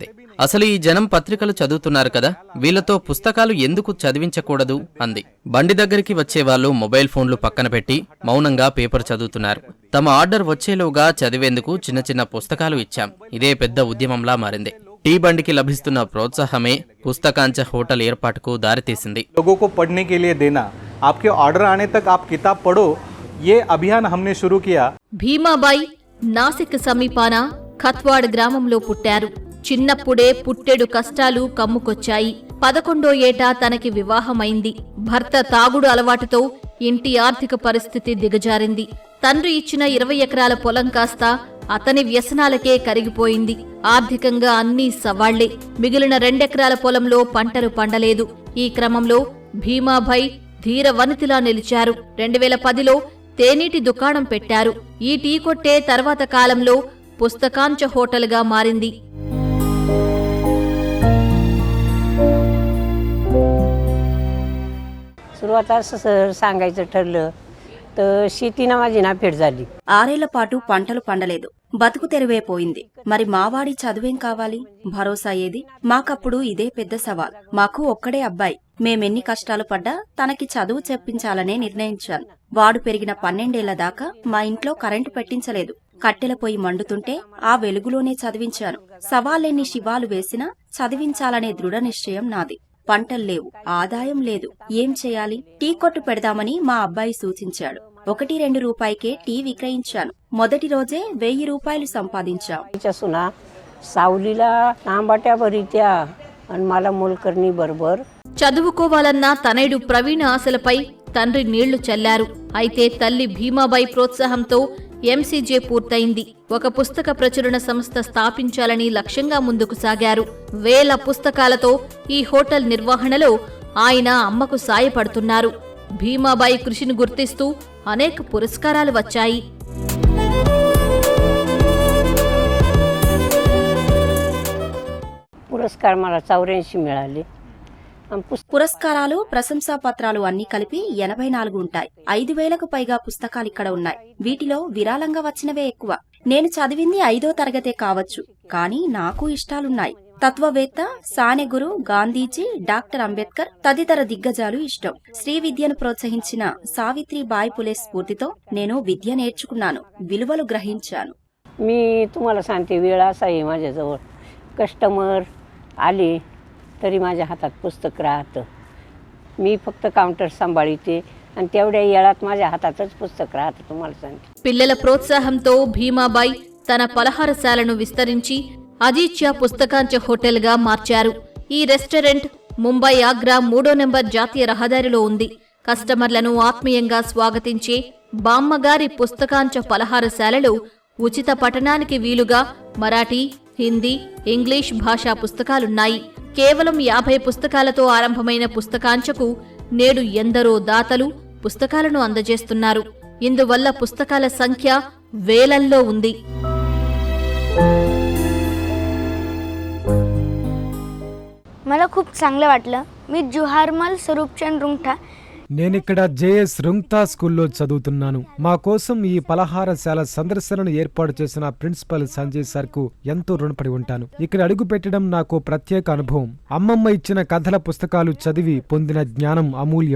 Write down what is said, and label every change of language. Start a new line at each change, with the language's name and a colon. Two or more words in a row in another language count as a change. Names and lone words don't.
Telugu: అసలు ఈ జనం పత్రికలు చదువుతున్నారు కదా, వీళ్లతో పుస్తకాలు ఎందుకు చదివించకూడదు అంది. బండి దగ్గరికి వచ్చేవాళ్లు మొబైల్ ఫోన్లు పక్కన పెట్టి మౌనంగా పేపర్ చదువుతున్నారు. తమ ఆర్డర్ వచ్చేలోగా చదివేందుకు చిన్న చిన్న పుస్తకాలు ఇచ్చాం. ఇదే పెద్ద ఉద్యమంలా మారింది. టీ బండికి లభిస్తున్న ప్రోత్సాహమే పుస్తకాంచ హోటల్ ఏర్పాటుకు దారితీసింది.
Hindi: लोगों को पढ़ने के लिए देना, आपके ऑर्डर आने तक आप किताब पढ़ो, ये अभियान हमने शुरू किया.
Telugu: భీమాబాయి నాసిక్ సమీపాన ఖత్వాడ్ గ్రామంలో పుట్టారు. చిన్నప్పుడే పుట్టెడు కష్టాలు కమ్ముకొచ్చాయి. 11వ ఏట తనకి వివాహమైంది. భర్త తాగుడు అలవాటుతో ఇంటి ఆర్థిక పరిస్థితి దిగజారింది. తండ్రి ఇచ్చిన 20 ఎకరాల పొలం కాస్త అతని వ్యసనాలకే కరిగిపోయింది. ఆర్థికంగా అన్నీ సవాళ్లే. మిగిలిన 2 ఎకరాల పొలంలో పంటలు పండలేదు. ఈ క్రమంలో భీమాబాయి ధీర వనితిలా నిలిచారు. 2010లో తేనీటి దుకాణం పెట్టారు. ఈ టీ కొట్టే తర్వాత కాలంలో పుస్తకాంచ హోటల్గా मारिंदी.
Marathi: सुरुवात सांगायचं ठरलं तर शेतीनं माझी नाफेड झाली.
Telugu: 6 ఏళ్ల పాటు పంటలు పండలేదు. బతుకు తెరువైపోయింది. మరి మావాడి చదువేం కావాలి? భరోసా ఏది? మాకప్పుడు ఇదే పెద్ద సవాల్. మాకు ఒక్కడే అబ్బాయి. మేమెన్ని కష్టాలు పడ్డా తనకి చదువు చెప్పించాలనే నిర్ణయించాను. వాడు పెరిగిన 12 ఏళ్ల దాకా మా ఇంట్లో కరెంటు పెట్టించలేదు. కట్టెల పొయ్యి మండుతుంటే ఆ వెలుగులోనే చదివించాను. సవాలెన్ని శివాలు వేసినా చదివించాలనే దృఢ నిశ్చయం నాది. పంటల్లేవు, ఆదాయం లేదు. ఏం చేయాలి? టీ కొట్టు పెడదామని మా అబ్బాయి సూచించాడు. 1-2 రూపాయికే టీ విక్రయించాను. మొదటి రోజే 1000 రూపాయలు సంపాదించాం.
Marathi: सुना सावलीला आंबाट्या भरित्या आणि मला मोलकर्णी बरोबर.
Telugu: చదువుకోవాలన్న తనయుడు ప్రవీణ ఆశలపై తండ్రి నీళ్లు చల్లారు. అయితే తల్లి భీమాబాయి ప్రోత్సాహంతో ఎంసీజే పూర్తయింది. ఒక పుస్తక ప్రచురణ సంస్థ స్థాపించాలని లక్ష్యంగా ముందుకు సాగారు. వేల పుస్తకాలతో ఈ హోటల్ నిర్వహణలో ఆయన అమ్మకు సాయపడుతున్నారు. భీమాబాయి కృషిని గుర్తిస్తూ అనేక పురస్కారాలు వచ్చాయి.
Marathi: पुरस्कार मला 84 मिळाले.
Telugu: పురస్కారాలు, ప్రశంసా పత్రాలు అన్ని కలిపి 84 ఉంటాయి. 5000కు పైగా పుస్తకాలిక్కడ ఉన్నాయి. వీటిలో విరాళంగా వచ్చినవే ఎక్కువ. నేను చదివింది 5వ తరగతే కావచ్చు, కానీ నాకు ఇష్టాలున్నాయి. తత్వవేత్త, సానెగురు, గాంధీజీ, డాక్టర్ అంబేద్కర్ తదితర దిగ్గజాలు ఇష్టం. శ్రీ విద్యను ప్రోత్సహించిన సావిత్రిబాయి పులే స్ఫూర్తితో నేను విద్య నేర్చుకున్నాను, విలువలు గ్రహించాను.
Marathi: मी तुम्हाला सांगते, वेळ असा आहे माझ्याजवळ, कस्टमर आले तरी माझ्या हातात पुस्तक राहतं. मी फक्त काउंटर सांभाळते आणि तेवढ्या वेळात माझ्या हातातच पुस्तक राहतं. तुम्हाला सांगते.
Telugu: పిల్లల ప్రోత్సాహంతో భీమాబాయి తన పలహారశాలను విస్తరించి అదిత్య పుస్తకాంచ హోటల్గా మార్చారు. ఈ రెస్టారెంట్ ముంబై ఆగ్రా 3వ నెంబర్ జాతీయ రహదారిలో ఉంది. కస్టమర్లను ఆత్మీయంగా స్వాగతించే బామ్మగారి పుస్తకాంచ పలహారశాలలో ఉచిత పఠనానికి వీలుగా మరాఠీ, హిందీ, ఇంగ్లీష్ భాషా పుస్తకాలున్నాయి. కేవలం 50 పుస్తకాలతో ఆరంభమైన పుస్తకాంచకు నేడు ఎందరో దాతలు పుస్తకాలను అందజేస్తున్నారు. ఇందువల్ల పుస్తకాల సంఖ్య వేలల్లో ఉంది.
Marathi: मला खूप चांगलं वाटलं. मी जुहारमल स्वरूपचंद रुंगठा.
Telugu: నేనిక్కడ జేఎస్ రుంగ్తా స్కూల్లో చదువుతున్నాను. మా కోసం ఈ పలహారశాల సందర్శనను ఏర్పాటు చేసిన ప్రిన్సిపల్ సంజయ్ సార్కు ఎంతో రుణపడి ఉంటాను. ఇక్కడ అడుగు పెట్టడం నాకు ప్రత్యేక అనుభవం. అమ్మమ్మ ఇచ్చిన కథల పుస్తకాలు చదివి పొందిన జ్ఞానం అమూల్యం.